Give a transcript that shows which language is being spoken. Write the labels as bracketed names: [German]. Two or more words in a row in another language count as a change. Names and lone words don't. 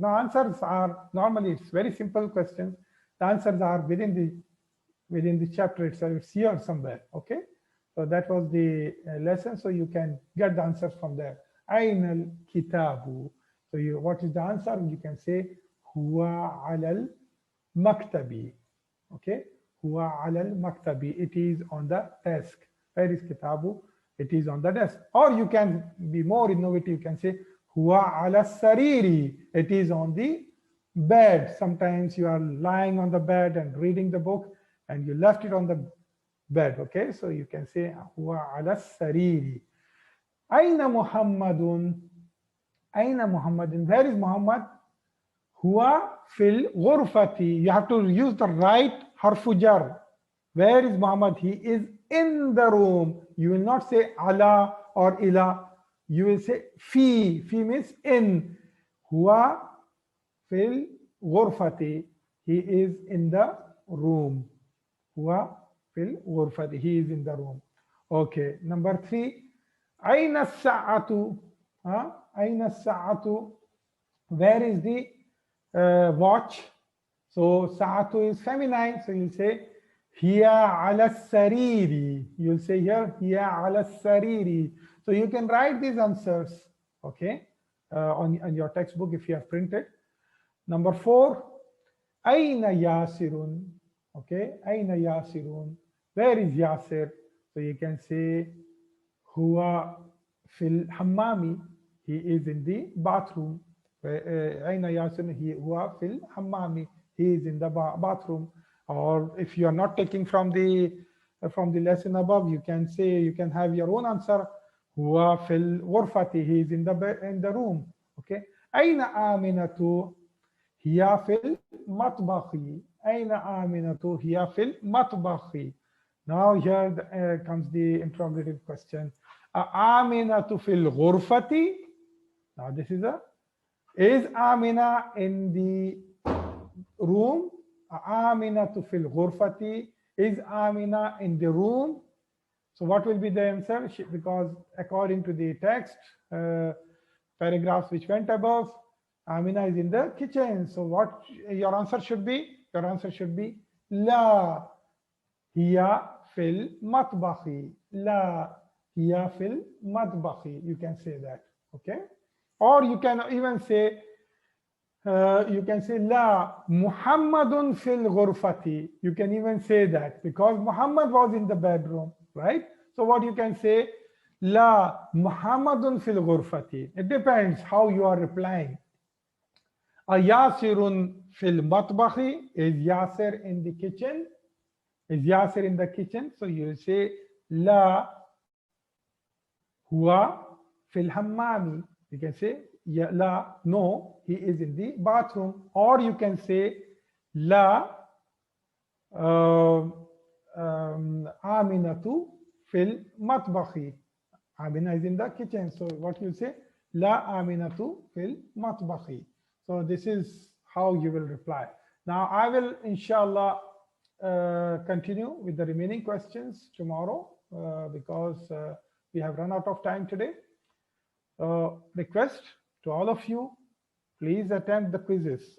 [English] Now answers are, normally it's very simple questions. The answers are within the chapter itself. It's here somewhere. Okay. So that was the lesson. So you can get the answers from there. [Arabic] أين الكتاب. [English] So what is the answer? You can say [Arabic] هو على المكتب. [English] Okay. [Arabic] هو على المكتب. [English] It is on the desk. Where is kitabu? It is on the desk. Or you can be more innovative. You can say [Arabic] هو على سريري. [English] It is on the bed. Sometimes you are lying on the bed and reading the book, and you left it on the bed. Okay, so you can say [Arabic] هو على سريري. أين محمد. أين محمد. [English] Where is Muhammad? [Arabic] هو في الغرفة. [English] You have to use the right [Arabic] حرف جر. [English] Where is Muhammad? He is in the room. You will not say ala or ila. You will say fi. Fi means in. [Arabic] هو في الغرفة. [English] He is in the room. [Arabic] هو في الغرفة. [English] He is in the room. Okay. Number 3. [Arabic] أين الساعة أين الساعة. [English] Where is the watch? So sa'atu is feminine. So you say [Arabic] هي على سريري. [English] You'll say here [Arabic] هي على سريري. [English] So you can write these answers. Okay. On your textbook if you have printed. Number 4. [Arabic] أين ياسر. Okay. أين ياسر. [English] Where is Yasir? So you can say [Arabic] هو في الحمام. [English] He is in the bathroom. [Arabic] أين ياسر. هو في الحمام. [English] He is in the bathroom. Or if you are not taking from the lesson above, you can say, you can have your own answer. [Arabic] هو في الغرفة. [English] He is in the room. Okay. [Arabic] أين أمينة هي في المطبخ. أين أمينة هي في المطبخ. [English] Now here comes the interrogative question. [Arabic] أمينة في الغرفة. [English] Now this is Amina in the room? [Arabic] أمينة في الغرفة. [English] Is Amina in the room? So what will be the answer? Because according to the text, paragraphs which went above, Amina is in the kitchen. So what your answer should be? Your answer should be [Arabic] لا هي في المطبخ. لا هي في المطبخ. [English] You can say that. Okay. Or you can even say, [Arabic] لا محمد في الغرفة. [English] You can even say that because Muhammad was in the bedroom, right? So what you can say, [Arabic] لا محمد في الغرفة. [English] It depends how you are replying. [Arabic] أياسر في المطبخ. [English] Is Yasir in the kitchen? Is Yasir in the kitchen? So you say, [Arabic] لا هو في الحمام. [English] You can say, La, no, he is in the bathroom. Or you can say, [Arabic] لا أمينة في المطبخ. [English] Amina is in the kitchen. So what you say? [Arabic] لا أمينة في المطبخ. [English] So this is how you will reply. Now I will inshallah continue with the remaining questions tomorrow because we have run out of time today. Request to all of you, please attend the quizzes.